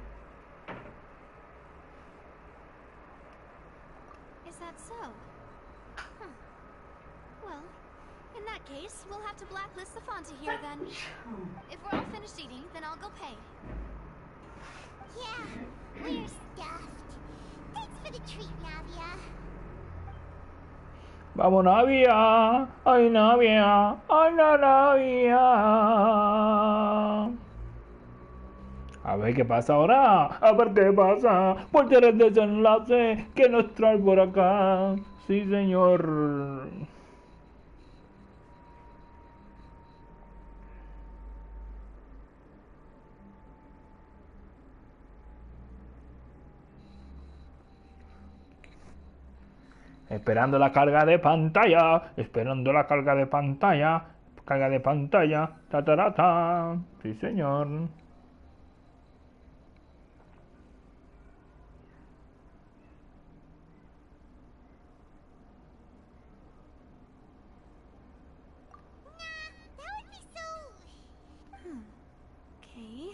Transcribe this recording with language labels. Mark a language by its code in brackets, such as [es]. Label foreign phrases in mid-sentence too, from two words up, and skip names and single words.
[en] Is that so? Huh. Well, in that case, we'll have to blacklist the Fanta here then. If we're all finished eating, then I'll go pay. Yeah, we're stuffed. Thanks for the treat, Navia. [es] Vamos, Navia. Ay, Navia. Ay, Navia. A ver qué pasa ahora. A ver qué pasa. ¿Cuál será el desenlace que nos trae por acá? Sí, señor. Esperando la carga de pantalla. Esperando la carga de pantalla. Carga de pantalla. Ta, ta, ta, ta. Sí, señor. Okay.